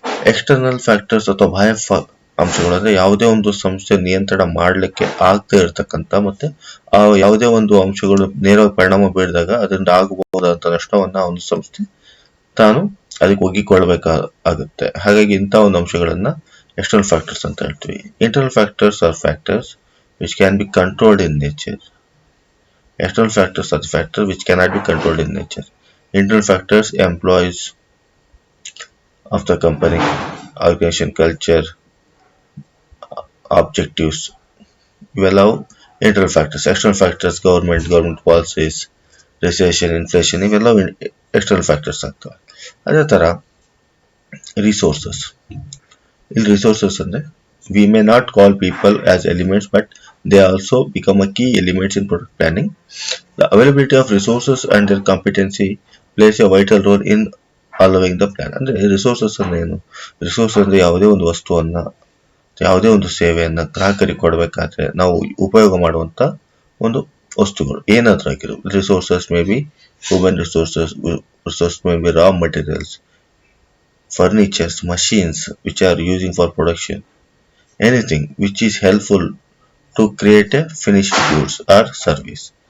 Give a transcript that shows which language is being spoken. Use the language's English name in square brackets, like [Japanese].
[Kannada] External factors ಅಥವಾ ಬಾಹ್ಯ ಅಂಶಗಳು ಅಂದ್ರೆ ಯಾವುದೇ ಒಂದು ಸಂಸ್ಥೆ ನಿಯಂತ್ರಣ ಮಾಡ್ಲಿಕ್ಕೆ ಆಗದೆ ಇರತಕ್ಕಂತ ಮತ್ತೆ ಆ ಯಾವುದೇ ಒಂದು ಅಂಶಗಳು ನೇರವಾಗಿ ಪರಿಣಾಮ ಬೀರಿದಾಗ ಅದರಿಂದ ಆಗಬಹುದಾದಂತ ನಷ್ಟವನ್ನ ಒಂದು ಸಂಸ್ಥೆ ತಾನು ಅದಕ್ಕೆ ಒಗ್ಗಿಕೊಳ್ಳಬೇಕಾಗುತ್ತೆ. ಹಾಗಾಗಿ ಇಂಥ ಒಂದು ಅಂಶಗಳನ್ನ ಎಕ್ಸ್ಟರ್ನಲ್ ಫ್ಯಾಕ್ಟರ್ಸ್ ಅಂತ ಹೇಳ್ತೀವಿ. [English] Internal factors are factors which can be controlled in nature. External factors are the factors which cannot be controlled in nature. Internal factors: employees of the company, organization culture, objectives. [Kannada] ಇವೆಲ್ಲ internal factors. External factors: government policies, recession, inflation, ಇವೆಲ್ಲ external factors ಆಗ್ತವೆ. ಅದೇ ತರ resources. ಇಲ್ಲಿ resources ಅಂದ್ರೆ [English] we may not call people as elements, but they also become a key elements in product planning. The availability of resources and their competency plays a vital role in allowing the plan. [Kannada] ಅಂದ್ರೆ resources ಅಂದ್ರೆ ಏನು? Resource ಅಂದ್ರೆ ಯಾವುದೇ ಒಂದು ವಸ್ತುವನ್ನ, ಯಾವುದೇ ಒಂದು ಸೇವೆಯನ್ನ ಗ್ರಾಹಕರಿಗೆ ಕೊಡಬೇಕಾದ್ರೆ ನಾವು ಉಪಯೋಗ ಮಾಡುವಂತ ಒಂದು ವಸ್ತುಗಳು ಏನಾದ್ರೂ ಆಗಿರೋದು. [English] Resources may be human resources may be raw materials, furnitures, machines which are using for production, anything which is helpful to create a finished goods or service.